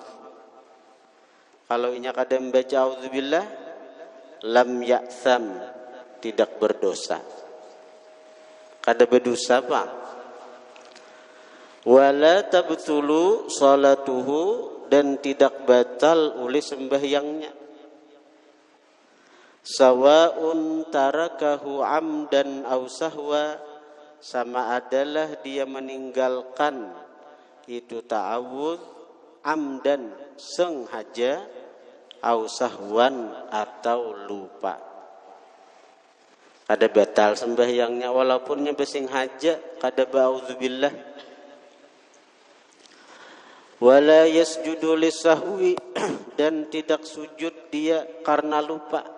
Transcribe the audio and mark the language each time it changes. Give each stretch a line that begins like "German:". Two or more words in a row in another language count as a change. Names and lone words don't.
Banjar: Kalau inya kada membaca auzubillah,
Arabic: lam ya'tham,
Banjar: tidak berdosa. Kada berdosa apa?
Arabic: Wala tabtulu salatuhu,
Indonesian: dan tidak batal oleh sembahyangnya.
Arabic: Sawa'un tarakahu amdan aw sahwa,
Indonesian: sama adalah dia meninggalkan itu
Arabic: ta'awudz amdan,
Indonesian: sengaja,
Arabic: aw sahwan,
Indonesian: atau lupa.
Banjar: Kada batal sembahyangnya walaupun nya bersengaja kada ba'udzubillah.
Arabic: Wala yasjudu lisahwi,
Indonesian: dan tidak sujud dia karena lupa.